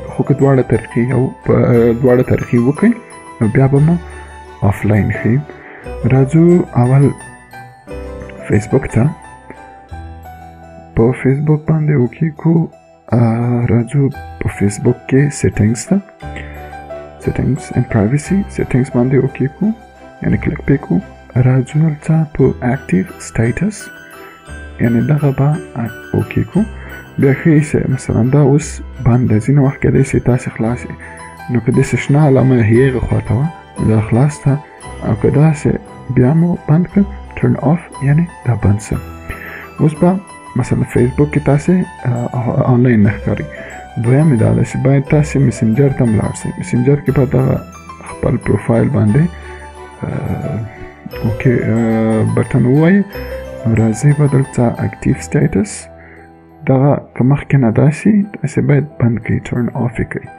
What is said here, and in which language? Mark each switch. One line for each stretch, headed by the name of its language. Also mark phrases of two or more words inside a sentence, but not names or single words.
Pashto: خو که دواړه طریقې وکړئ نو بیا به مو آفلاین ښیو. راځو اول فیسبوک ته. په فیسبوک باندې وکړو، راځو په فیسبوک کې سیټینګز ته،
English: settings and privacy settings
Pashto: باندې اوکی کو، یعنی کلیک پې کو. راځو دلته په
English: active status،
Pashto: یعنی دغه به اوکی کو. بیا ښیي چې مثلا دا اوس بند ده، ځینې وخت کیدای شي تاسې خلاص یې، نو که داسې شنه علامه هغې خواته وه دا خلاص ته، او که داسې بیا مو بند کړ
English: turn off،
Pashto: یعنی دا بند شه. اوس به مثلا فیسبوک کې تاسې آنلاین نه ښکاري. دویم دا ده چې باید تاسې مسنجر ته ملاړ شئ. مسنجر کې به دغه خپل پروفایل باندې اوکې بټن ووایئ، راځئ به دلته
English: active status,
Pashto: دغه که مخکې نه داسې باید بند کړئ،
English: turn off
Pashto: یې کړئ.